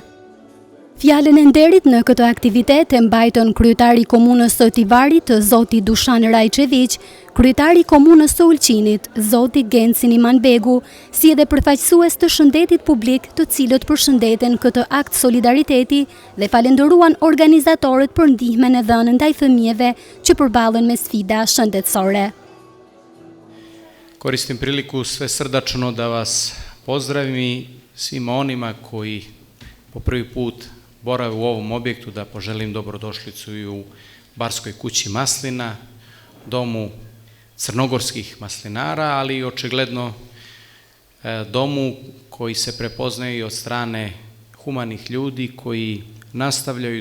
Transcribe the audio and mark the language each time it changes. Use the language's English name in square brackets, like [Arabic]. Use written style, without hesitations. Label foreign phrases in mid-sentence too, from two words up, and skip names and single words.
[Albanian] Fjalën e nderit në këtë aktivitet e mbajtën kryetari i komunës së Tivarit, zoti Dushan Rajçević, kryetari i komunës së Ulqinit, zoti Genci Imanbegu, si edhe përfaqësues të shëndetit publik, të cilët përshëndeten këtë akt solidariteti dhe falenderuan organizatorët për ndihmën e dhënë ndaj fëmijëve që përballen me sfida shëndetësore. [Serbian] Koristim priliku sve srdačno da vas pozdravim i svima onima koji po prvi put borave u ovom objektu, da poželim dobrodošlicu i u Barskoj kući maslina, domu crnogorskih maslinara, ali i očigledno domu koji se prepoznaje od strane humanih ljudi koji nastavljaju